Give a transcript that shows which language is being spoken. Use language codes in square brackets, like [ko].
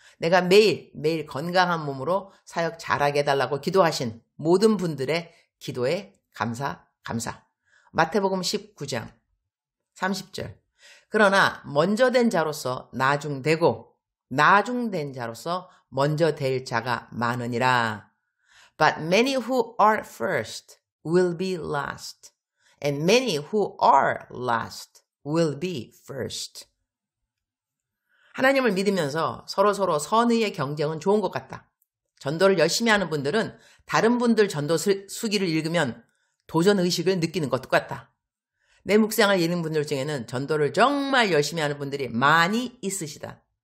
[ko] 내가 매일 건강한 몸으로 사역 잘하게 해달라고 기도하신 모든 분들의 기도에 감사. 마태복음 19장 30절. 그러나 먼저 된 자로서 나중되고 나중된 자로서 먼저 될 자가 많으니라. [en] But many who are first will be last, and many who are last will be first. [ko] 하나님을 믿으면서 서로 선의의 경쟁은 좋은 것 같다. 전도를 열심히 하는 분들은 다른 분들 전도 수기를 읽으면 도전의식을 느끼는 것도 같다. 내 묵상을 읽는 분들 중에는 전도를 정말 열심히 하는 분들이 많이 있으시다.